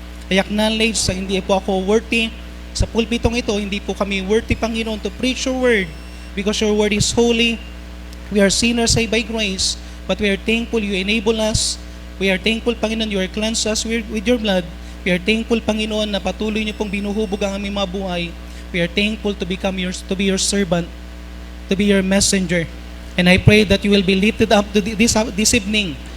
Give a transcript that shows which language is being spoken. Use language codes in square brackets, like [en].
[en] I acknowledge [tl] sa hindi po ako worthy. Sa pulpitong ito, hindi po kami [en] worthy, Panginoon, to preach your word because your word is holy. We are sinners saved by grace, but we are thankful you enable us. We are thankful, Panginoon, you are cleansed us with your blood. We are thankful, [tl] Panginoon, na patuloy niyo pong binuhubog ang aming mga buhay. [en] We are thankful to be your servant, to be your messenger. And I pray that you will be lifted up to this evening.